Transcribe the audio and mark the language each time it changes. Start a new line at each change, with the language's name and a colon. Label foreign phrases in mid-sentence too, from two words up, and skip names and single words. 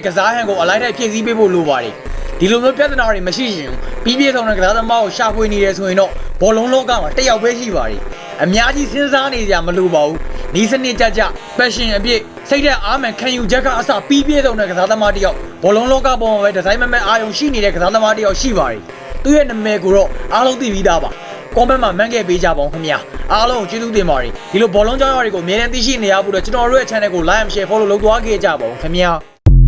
Burmese: ကစားဟန်ကိုအလိုက်ထိုက်ဖြည့်ဆည်းပေးဖို့လိုပါတယ်ဒီလိုမျိုးပြဿနာတွေမရှိရင်ပြီးပြည့်စုံတဲ့ကစားသမားကိုရှာဖွေနေတယ်ဆိုရင်တော့ဘောလုံးလောကမှာတစ်ယောက်ပဲရှိပါတယ်အများကြီးစဉ်းစားနေကြမလိုပါဘူးဒီစနစ်ကြကြ passion အပြည့်စိတ်တဲ့အားမှန်ခံယူချက်ကအစပြီးပြည့်စုံတဲ့ကစားသမားတစ်ယောက်ဘောလုံးလောကပေါ်မှာပဲဒီဇိုင်းမဲ့အာယုံရှိနေတဲ့ကစားသမားတစ်ယောက်ရှိပါတယ်သူ့ရဲ့နာမည်ကိုတော့အားလုံးသိပြီးသားပါကွန်မန့်မှာမှန်းခဲ့ပေးကြပါဦးခင်ဗျာအားလုံးကိုကျေးဇူးတင်ပါတယ်ဒီလိုဘောလုံးကြောင်းရတွေကိုအမြဲတမ်းသိရှိနေရဖို့တော့ကျွန်တော်တို့ရဲ့ channel ကို
English: like and share follow
Burmese: လုပ်သွားခဲ့ကြပါဦးခင်ဗျာ